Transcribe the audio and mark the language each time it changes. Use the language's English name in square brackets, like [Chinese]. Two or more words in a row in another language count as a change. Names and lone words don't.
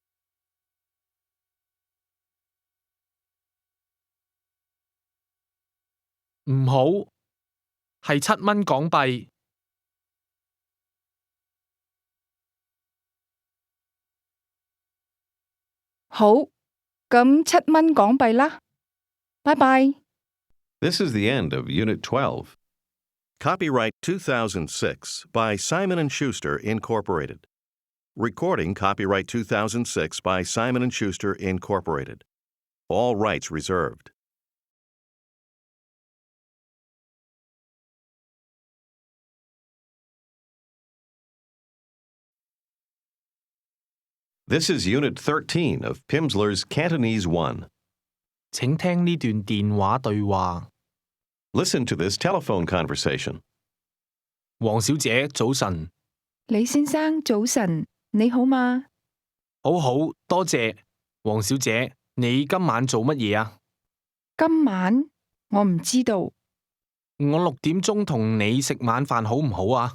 [Cantonese] 唔好，係7蚊港幣。好，咁7蚊港幣啦。拜拜。 [English] This is the end of Unit 12. Copyright 2006 by Simon & Schuster, Incorporated. Recording copyright 2006 by Simon & Schuster, Incorporated. All rights reserved. This is Unit 13 of Pimsluer's Cantonese 1. [Cantonese] 請聽呢段電話對話。 [English] Listen to this telephone conversation. [Cantonese] 黃小姐，早晨。李先生，早晨，你好嗎？好好，多謝。黃小姐，你今晚做乜嘢啊？今晚我唔知道，我6點鐘同你食晚飯好唔好啊？